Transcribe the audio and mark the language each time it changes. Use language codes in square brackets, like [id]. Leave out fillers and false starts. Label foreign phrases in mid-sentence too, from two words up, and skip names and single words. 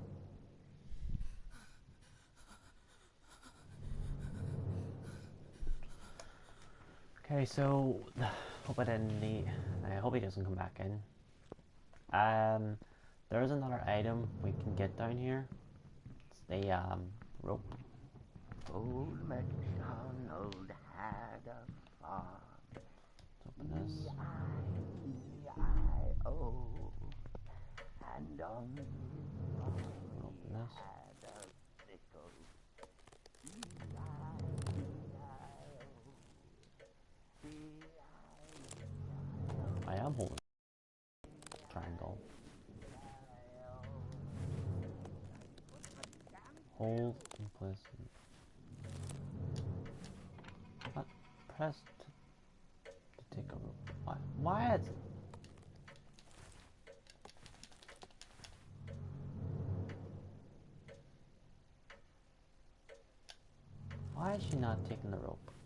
[en] Okay, so hope I didn't need. I hope he doesn't come back in. There is another item we can get down here. It's the rope. Old MacDonald had a farm. Let's open this. E-I-E-I-O. And on his farm Open this. had a sickle. E-I-E-I-O. E-I-E-I-O. I am holding triangle. Hold in place. What? Press to take a rope. Why? Why is she not taking the rope?